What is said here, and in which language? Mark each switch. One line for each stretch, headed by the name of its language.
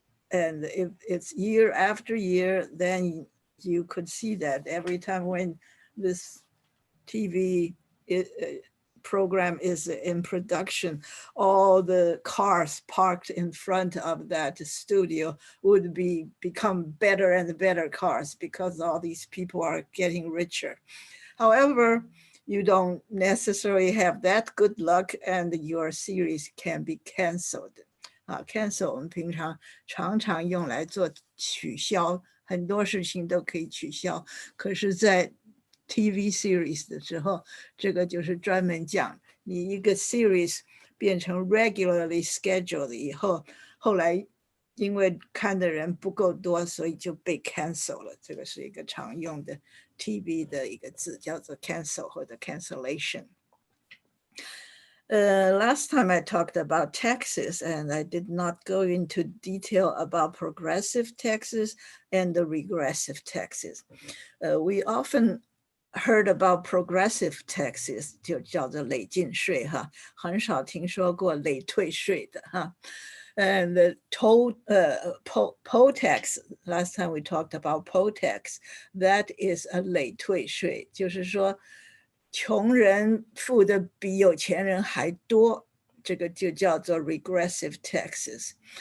English: And if it's year after year, then you could see that every time when this TV program is in production, all the cars parked in front of that studio would become better and better cars because all these people are getting richer. However, you don't necessarily have that good luck, and your series can be canceled.
Chinese: Cancel 我们平常常用来做取消，很多事情都可以取消。可是，在 TV series 的时候，这个就是专门讲你一个 series 变成
English: regularly scheduled
Chinese: 以后，后来因为看的人不够多，所以就被 cancel 了。这个是一个常用的 TV 的一个字，叫做 cancel 或者 cancellation.
English: Last time I talked about taxes, and I did not go into detail about progressive taxes and the regressive taxes. We often heard about progressive taxes,
Chinese: 就叫做累进税哈，很少听说过累退税的哈。
English: And the poll tax, last time we talked about poll tax, that is a
Chinese: 累退税，就是说穷人付的比有钱人还多，这个就叫做
English: regressive taxes.